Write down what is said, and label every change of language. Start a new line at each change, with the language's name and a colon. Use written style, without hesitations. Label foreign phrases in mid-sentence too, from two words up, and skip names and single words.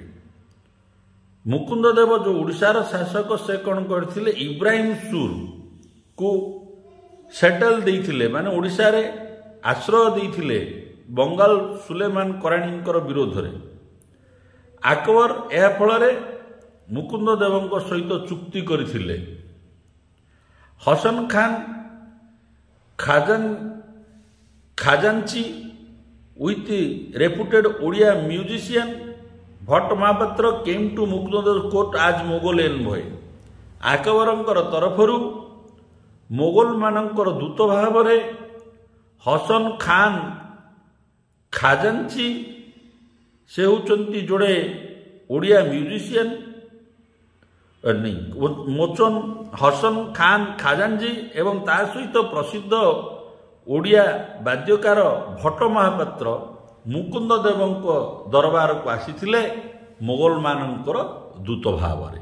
Odia: ମୁକୁନ୍ଦ ଦେବ ଯେଉଁ ଓଡ଼ିଶାର ଶାସକ ସେ କ'ଣ କରିଥିଲେ ଇବ୍ରାହିମ ସୁରକୁ ସେଟେଲ୍ ଦେଇଥିଲେ, ମାନେ ଓଡ଼ିଶାରେ ଆଶ୍ରୟ ଦେଇଥିଲେ ବଙ୍ଗାଲ ସୁଲେମାନ କରାଣୀଙ୍କର ବିରୋଧରେ। ଆକବର ଏହା ଫଳରେ ମୁକୁନ୍ଦ ଦେବଙ୍କ ସହିତ ଚୁକ୍ତି କରିଥିଲେ।
English: ହସନ ଖାନ ଖାଜାଞ୍ଚି with reputed Odia musician Bhatt Mahapatra came to Mukunda's court as Mughal envoy.
Odia: ଆକବରଙ୍କର ତରଫରୁ ମୋଗଲମାନଙ୍କର ଦୂତ ଭାବରେ ହସନ ଖାନ ଖାଜାଞ୍ଚି ସେ ହେଉଛନ୍ତି ଯୋଡ଼େ ଓଡ଼ିଆ ମ୍ୟୁଜିସିଆନ ମୋଚନ ହସନ ଖାନ ଖାଜାଞ୍ଜି ଏବଂ ତା ସହିତ ପ୍ରସିଦ୍ଧ ଓଡ଼ିଆ ବାଦ୍ୟକାର ଭଟ୍ଟ ମହାପାତ୍ର ମୁକୁନ୍ଦ ଦେବଙ୍କ ଦରବାରକୁ ଆସିଥିଲେ ମୋଗଲମାନଙ୍କର ଦୂତ ଭାବରେ।